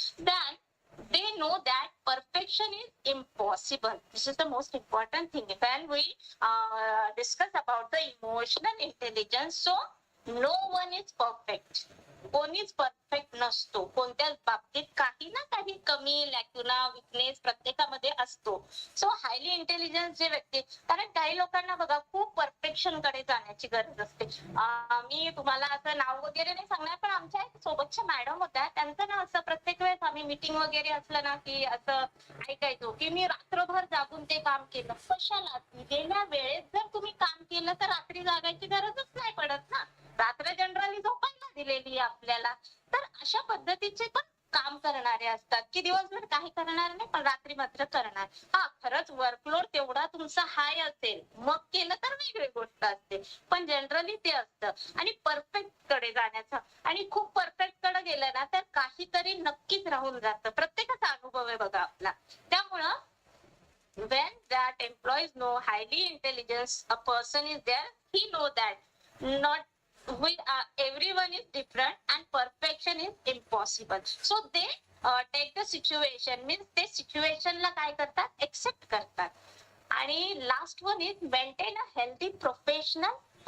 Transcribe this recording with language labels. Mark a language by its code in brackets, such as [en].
[en] Than they know that perfection is impossible. This is the most important thing when we discuss about the emotional intelligence. So no one is perfect. [mr] कोणीच perfect नसतो. कोणत्याच बाबतीत काही ना काही कमी, लॅक्युना, weakness प्रत्येकामध्ये असतो. सो हायली इंटेलिजन्स जे व्यक्ती, कारण काही लोकांना बघा खूप परफेक्शन कडे जाण्याची गरज असते. मी तुम्हाला असं नाव वगैरे नाही सांगणार, पण आमच्या सोबतच्या मॅडम होत्या, त्यांचं ना असं प्रत्येक वेळेस आम्ही मीटिंग वगैरे असलं ना की असं ऐकायचो की मी रात्रभर जागून ते काम केलं. कशाला? गेल्या वेळेस जर तुम्ही काम केलं तर रात्री जागायची गरजच नाही पडत ना. रात्र जनरली झोपायला दिलेली आपल्याला. तर अशा पद्धतीचे पण काम करणारे असतात की दिवसभर काही करणार नाही पण रात्री मात्र करणार. हा, खरंच वर्कलोड तेवढा तुमचा हाय असेल मग केलं तर वेगळी गोष्ट असते, पण जनरली ते असतं. आणि परफेक्ट कडे जाण्याचं, आणि खूप परफेक्ट कडे गेलं ना तर काहीतरी नक्कीच राहून जातं. प्रत्येकाचा अनुभव आहे बघा आपला. त्यामुळं [en] when that employees know highly intelligence a person is there, he know that not everyone is different and perfection is impossible. So they take the situation, means [mr] ते situation ला काय करतात, [en] accept करतात. आणि last one is maintain a healthy professional